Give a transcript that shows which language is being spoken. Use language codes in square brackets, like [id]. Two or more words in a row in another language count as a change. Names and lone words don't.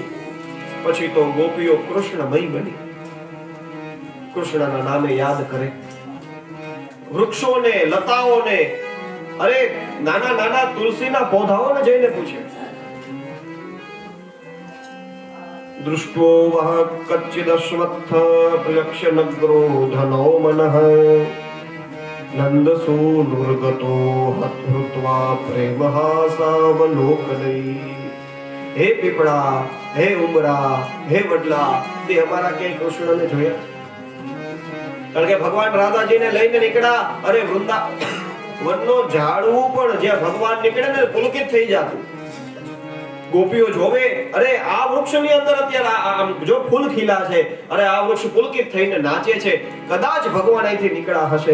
[gu] પછી તો ગોપીઓ કૃષ્ણમય બની, કૃષ્ણના નામે યાદ કરે, વૃક્ષોને, લતાઓને, અરે નાના નાના તુલસીના પૌધાઓને જઈને પૂછે [sa] दृष्टो वह कच्चिदश्वत्थ प्रलक्ष्य नग्रो धनो मनः नंदसूनुर्गतो हृत्वा प्रेमहासावलोकनै। [gu] હે પીપડા, હે ઉમરા, હે વડલા, તે અમારા કે કૃષ્ણને જોયા? કારણ કે ભગવાન રાધાજીને લઈને નીકળ્યા, અરે વૃંદાવનનો ઝાડવું પણ જ્યાં ભગવાન નીકળે ને પુલકિત થઈ જાતું. ગોપીઓ જોવે, અરે આ વૃક્ષની અંદર અત્યારે જો ફૂલ ખીલા છે, અરે આ વૃક્ષ પુલકિત થઈને નાચે છે, કદાચ ભગવાન અહીંથી નીકળ્યા હશે.